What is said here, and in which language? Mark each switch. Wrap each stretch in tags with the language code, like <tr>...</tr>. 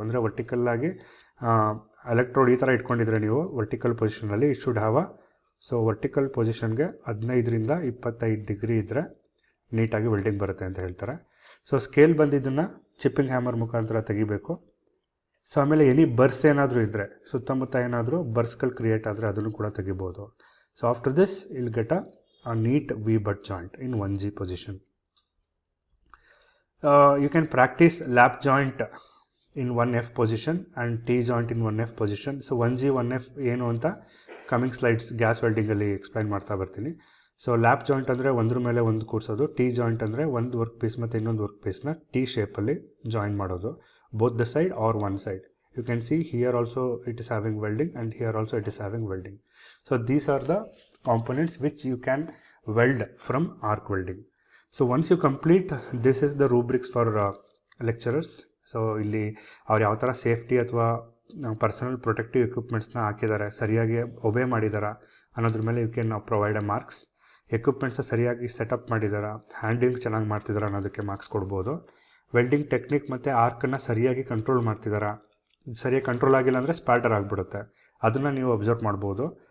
<kn>ಅಂದರೆ ವರ್ಟಿಕಲ್ಲಾಗಿ ಎಲೆಕ್ಟ್ರೋಡ್ ಈ ಥರ ಇಟ್ಕೊಂಡಿದ್ರೆ ನೀವು vertical ಪೊಸಿಷನಲ್ಲಿ</kn> <en>it should have</en> <kn>so vertical ಪೊಸಿಷನ್ಗೆ 15ರಿಂದ 25 degree ಇದ್ದರೆ ನೀಟಾಗಿ ವೆಲ್ಡಿಂಗ್ ಬರುತ್ತೆ ಅಂತ ಹೇಳ್ತಾರೆ. ಸೊ ಸ್ಕೇಲ್ ಬಂದಿದ್ದನ್ನು ಚಿಪ್ಪಿಂಗ್ ಹ್ಯಾಮರ್ ಮುಖಾಂತರ ತೆಗಿಬೇಕು. ಸೊ ಆಮೇಲೆ ಎನಿ ಬರ್ಸ್ ಏನಾದರೂ ಇದ್ದರೆ, ಸುತ್ತಮುತ್ತ ಏನಾದರೂ ಬರ್ಸ್ಗಳು ಕ್ರಿಯೇಟ್ ಆದರೆ ಅದನ್ನು ಕೂಡ ತೆಗಿಬೋದು.</kn> <en>So after this I'll get a neat V butt joint in 1G position. You can practice lap joint in 1F position and T joint in 1F position.</en> <kn>So 1G 1F ಏನು ಅಂತ ಕಮಿಂಗ್ ಸ್ಲೈಡ್ಸ್ ಗ್ಯಾಸ್ ವೆಲ್ಡಿಂಗಲ್ಲಿ ಎಕ್ಸ್ಪ್ಲೈನ್ ಮಾಡ್ತಾ ಬರ್ತೀನಿ. So ಲ್ಯಾಪ್ joint ಅಂದರೆ ಒಂದ್ರ ಮೇಲೆ ಒಂದು ಕೂರಿಸೋದು. T joint ಅಂದರೆ ಒಂದು ವರ್ಕ್ ಪೀಸ್ ಮತ್ತು ಇನ್ನೊಂದು ವರ್ಕ್ ಪೀಸ್ನ T ಶೇಪಲ್ಲಿ ಜಾಯಿನ್ ಮಾಡೋದು,</kn> <en>Both the side or one side. You can see here also it is having welding and here also it is having welding. So these are the components which you can weld from arc welding. So once you complete, this is the rubrics for lecturers.</en> <kn>So ಇಲ್ಲಿ ಅವ್ರು ಯಾವ ಥರ safety ಅಥವಾ personal protective ಎಕ್ವಿಪ್ಮೆಂಟ್ಸ್ನ ಹಾಕಿದ್ದಾರೆ, ಸರಿಯಾಗಿ ಒಬೇ ಮಾಡಿದಾರಾ ಅನ್ನೋದ್ರ ಮೇಲೆ</kn> <en>You can provide a marks.</en> <kn>ಎಕ್ವಿಪ್ಮೆಂಟ್ಸ್ನ ಸರಿಯಾಗಿ ಸೆಟಪ್ ಮಾಡಿದಾರಾ, ಹ್ಯಾಂಡ್ಲಿಂಗ್ ಚೆನ್ನಾಗಿ ಮಾಡ್ತಿದ್ದಾರೆ ಅನ್ನೋದಕ್ಕೆ ಮಾರ್ಕ್ಸ್ ಕೊಡ್ಬೋದು. ವೆಲ್ಡಿಂಗ್ ಟೆಕ್ನಿಕ್ ಮತ್ತು ಆರ್ಕನ್ನು ಸರಿಯಾಗಿ ಕಂಟ್ರೋಲ್ ಮಾಡ್ತಿದ್ದಾರಾ, ಸರಿಯಾಗಿ ಕಂಟ್ರೋಲ್ ಆಗಿಲ್ಲ ಅಂದರೆ ಸ್ಪ್ಯಾಟರ್ ಆಗಿಬಿಡುತ್ತೆ, ಅದನ್ನು ನೀವು ಅಬ್ಸರ್ವ್ ಮಾಡ್ಬೋದು.</kn>